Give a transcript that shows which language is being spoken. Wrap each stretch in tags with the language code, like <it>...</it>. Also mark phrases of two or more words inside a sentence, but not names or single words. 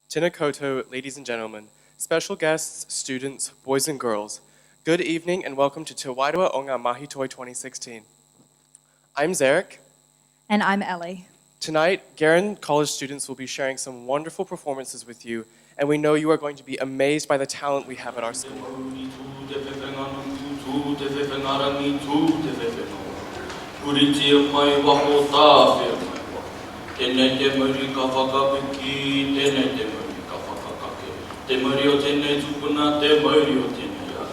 <mi>Tēnā koutou,</mi> <en>ladies and gentlemen, special guests, students, boys and girls. Good evening and welcome to Te Wairua o ngā Mahi Toi 2016. I'm Zarek. And I'm Ellie. Tonight, Garen College students will be sharing some wonderful performances with you, and we know you are going to be amazed by the talent we have at our school.</en> <mi>Te mauri o tēnei tupuna, te mauri o tēnei a.</mi>